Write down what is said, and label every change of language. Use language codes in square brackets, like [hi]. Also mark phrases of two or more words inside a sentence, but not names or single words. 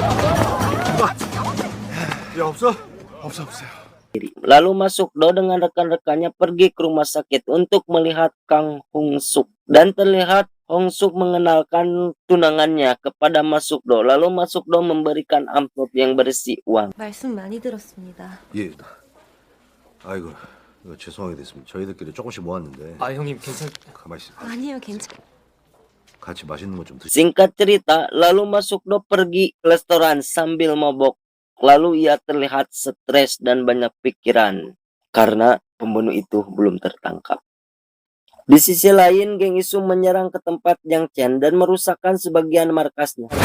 [id] Lalu Masukdo dengan rekan-rekannya pergi ke rumah sakit untuk melihat Kang Hong Suk. Dan terlihat Hong Suk mengenalkan tunangannya kepada Masukdo. Lalu Masukdo memberikan amplop yang berisi uang. [ko] 말씀 많이 들었습니다. 예. 아이고, 이거 죄송하게 됐습니다. 저희들끼리 조금씩 모았는데 아 형님 괜찮. 가만히 있어. 아니요, 괜찮. 같이 맛있는 거 좀 드시. [id] Singkat cerita, lalu Masukdo pergi ke restoran sambil mabok. Lalu ia terlihat stres dan banyak pikiran karena pembunuh itu belum tertangkap. Di sisi lain, geng Isu menyerang ke tempat Jiang Chen dan merusakkan sebagian markasnya.